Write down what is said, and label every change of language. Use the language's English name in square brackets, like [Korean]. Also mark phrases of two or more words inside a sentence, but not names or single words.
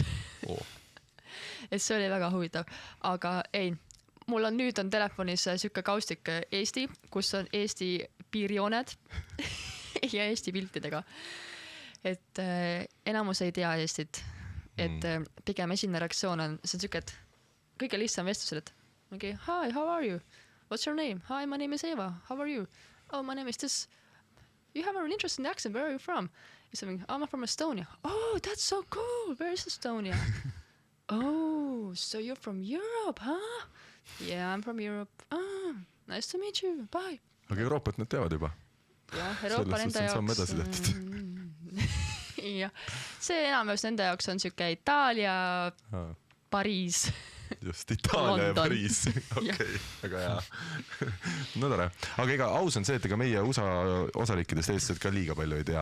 [Estonian] Et see oli väga huvitav, aga ei, mul on nüüd on telefonis siuke kaustik Eesti, kus on Eesti piirjooned ja Eesti piltidega. Et enamus ei tea Eestit, et pigem esimene reaktsioon on, see on siuke, et kõige lihtsam vestusel, et [English] okay, hi, how are you? What's your name? Hi, my name is Eva. How are you? Oh, my name is this. You have an interesting accent. Where are you from? I'm from Estonia. Oh, that's so cool. Where is Estonia? Oh, so you're from Europe, huh? Yeah, I'm from Europe. Oh, nice to meet you. Bye. [Estonian] Aga Euroopat nad teavad juba. Jah, Euroopa nende jaoks. Ja, see enamjaoks nende jaoks on siuke Itaalia, Pariis. Just, Itaalia ja Pariis. Okei, väga hea. No tore. Aga ega aus on see, et ega meie USA osariikidest eestlased ka liiga palju ei tea.